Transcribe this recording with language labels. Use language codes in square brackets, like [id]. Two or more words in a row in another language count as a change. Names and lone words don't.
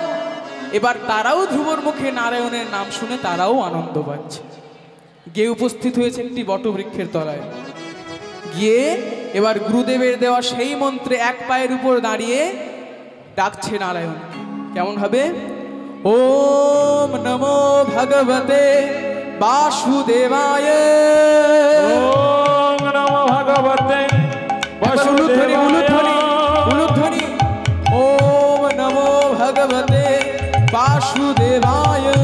[bn] এবার তারাও ধ্রুবর মুখে নারায়ণের নাম শুনে তারাও আনন্দ পাচ্ছে। গিয়ে উপস্থিত হয়েছে একটি বটবৃক্ষের তলায়। গিয়ে এবার গুরুদেবের দেওয়া সেই মন্ত্রে এক পায়ের উপর দাঁড়িয়ে ডাকছে নারায়ণ। কেমন ভাবে, [sa] ওম নমো ভগবতে বাসুদেবায়, ওম নমো ভগবতে উলুধ্বনি, উলুধ্বনি, উলুধ্বনি। ওম নমো ভগবতে বাসুদেবায়,